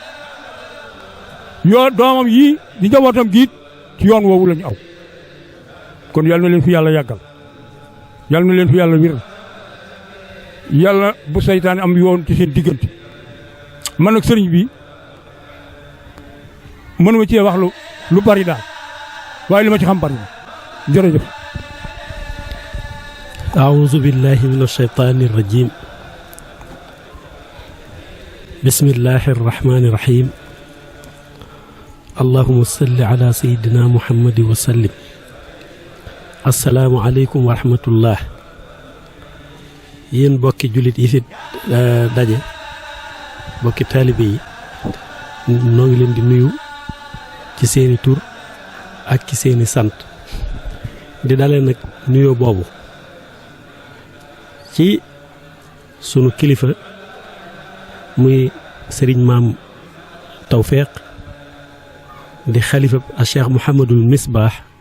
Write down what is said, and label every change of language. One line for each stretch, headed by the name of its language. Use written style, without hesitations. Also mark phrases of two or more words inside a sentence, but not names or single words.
Wolof: yoo doomam yii di njabootam giit ci yoon woowu lañu aw kon yal na leen fi yàlla yàggal yal na leen fi yàlla wéral yàlla bu saytaane am yoon ci seen diggante man nag sëriñ bi mënuma cee wax lu bari daal waaye li ma ci xam bari na jërëjëf.
Arabic: أعوذ بالله من الشيطان الرجيم بسم الله الرحمن الرحيم اللهم صل على سيدنا محمد وسلم السلام عليكم ورحمة الله
Wolof: yéen bokki jullit yi fi daje bokki taalibe yi noo ngi leen di nuyu ci seeni tur ak ci seeni sant di dalee nag nuyoo boobu ci sunu kilifa muy sëriñ maam Tawfeex di xalifa a Cheikh Mouhamadul Misbaax